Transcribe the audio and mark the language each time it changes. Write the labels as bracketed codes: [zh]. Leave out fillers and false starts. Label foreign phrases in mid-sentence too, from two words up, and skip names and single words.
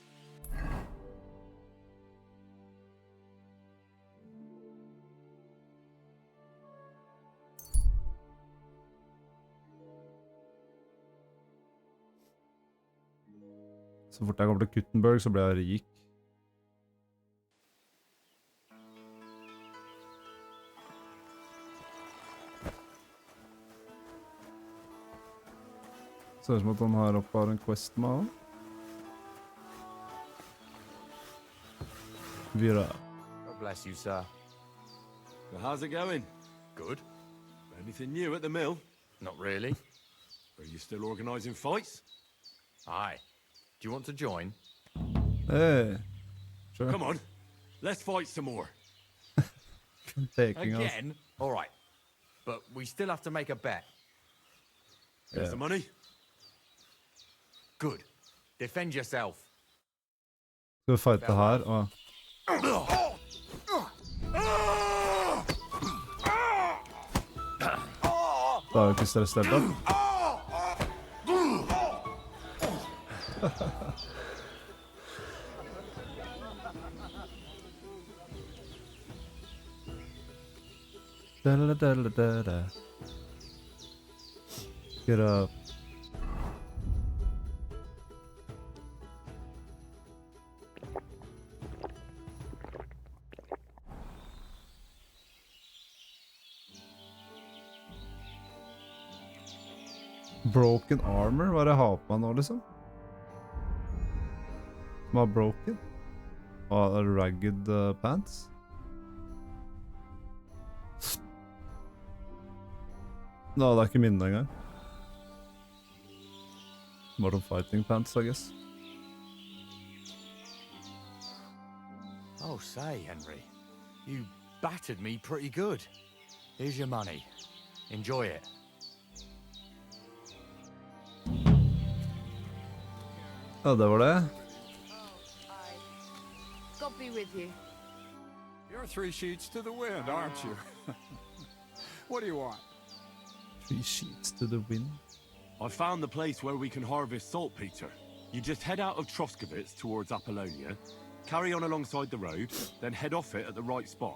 [no] Så fort jeg kommer til Kuttenberg, så blir jeg rik. Ser ut som at han her oppe har en quest med han. Vira. [en] God bless you, sir. So how's it going? Good. Anything new at the mill? Not really. Are you still organising fights? Aye. Do you want to join? Hey. Sure. Come on, let's fight some more. Taking us. Again? All right. But we still have to make a bet. Here's the money. Good. Defend yourself. [no] Skal vi fighte her? Og... Da er jo ikke stress helt da. [en] Get up. Broken armor? [no] Hva er det jeg har på meg nå, liksom? Som er broken? Og [en] ragged pants? [no] Nå, det er ikke minne engang. [en] More fighting pants, I guess. Oh, say, Henry. You battered me pretty good. Here's your money. Enjoy it. [no] Ja, det var det. [en] God be with you. You're 3 sheets to the wind, aren't you? What do you want? 3 sheets to the wind. I found the place where we can harvest saltpeter. You just head out of Troskovitz towards Apollonia, carry on alongside the road, then head off it at the right spot.